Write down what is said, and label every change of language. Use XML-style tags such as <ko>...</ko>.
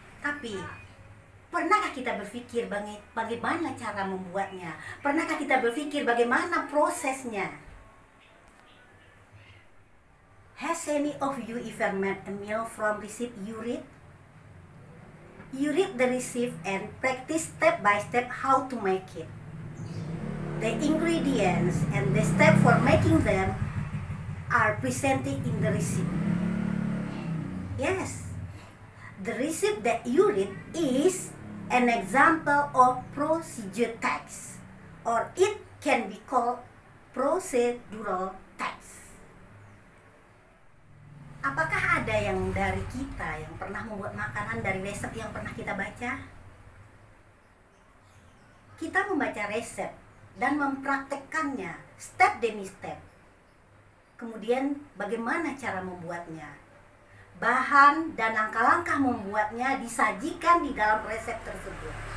<id>Tapi pernahkah kita berpikir bagaimana cara membuatnya? Pernahkah kita berpikir bagaimana prosesnya?</id> <en>Has any of you ever made a meal from recipe you read? You read the recipe and practice step by step how to make it. The ingredients and the step for making them are presented in the recipe. Yes, the recipe that you read is an example of procedure text, or it can be called procedural text.</en> <id>Apakah ada yang dari kita yang pernah membuat makanan dari resep yang pernah kita baca? Kita membaca resep dan mempraktekkannya step demi step. Kemudian bagaimana cara membuatnya? Bahan dan langkah-langkah membuatnya disajikan di dalam resep tersebut.</id>